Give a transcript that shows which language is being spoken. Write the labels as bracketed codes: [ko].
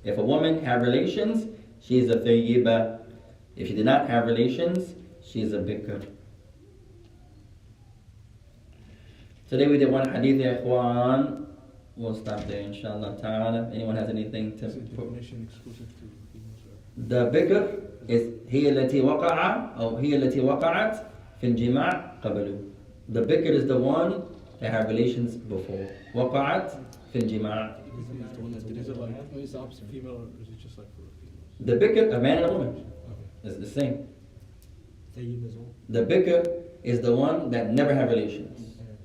[en] If a woman had relations, she is a thayyiba. If she did not have relations, she is a bikr. Today we did one hadith, ya ikhwan. We'll stop there, inshallah ta'ala. Anyone has anything to put? Definition exclusive to females or? The bikr is [ar] هي التي وقع أو هي التي وقعت في الجماع قبله. [en] The bikr is the one that had relations before. [ar] وقعت في الجماع. [en] Is it like it's the opposite female or is it just like for females? The bikr, a man and a woman. It's the same. The bikr is the one that never had relations.